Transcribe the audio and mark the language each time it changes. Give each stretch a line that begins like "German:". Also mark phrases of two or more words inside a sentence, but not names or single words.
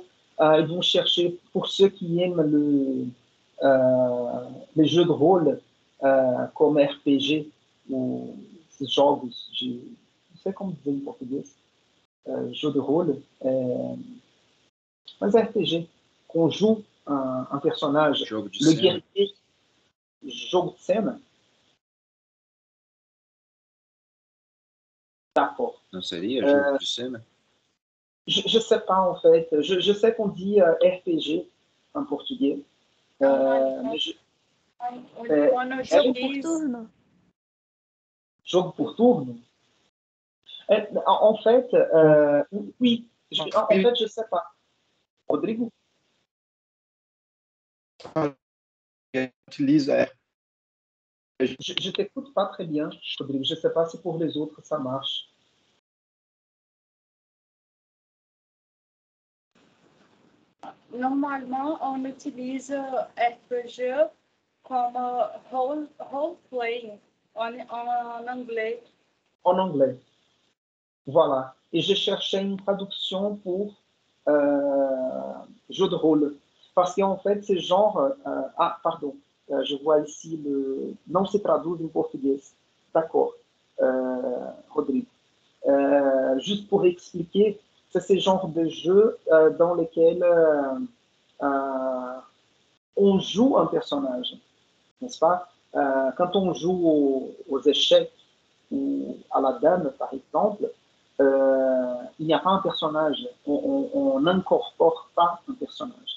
French: Ils vont chercher, pour ceux qui aiment les jeux de rôle comme RPG ou ce genre de... Je ne sais comment dire en portugais. Jeu de rôle. Mais RPG, qu'on joue un personnage, le guerrier,
Portuguese: jogo de cena.
French: D'accord.
Portuguese: Não seria jogo de cena?
French: Je sais pas en fait. Je sais qu'on dit RPG en portugais.
Portuguese: Jogo por turno.
French: En fait, oui. En fait, je sais pas. Rodrigo? Utilise. Je t'écoute pas très bien, Rodrigo. Je sais pas si pour les autres ça marche. Normalement, on utilise RPG comme role-playing en anglais. En anglais. Voilà. Et je cherchais une traduction pour jeu de rôle. Parce qu'en fait, c'est genre... ah, pardon. Je vois ici
Portuguese: não se traduz em português.
French: D'accord, Rodrigo. Juste pour expliquer, c'est ce genre de jeu dans lequel on joue un personnage, n'est-ce pas? Quand on joue aux échecs ou à la dame, par exemple, il n'y a pas un personnage, on n'incorpore pas un personnage.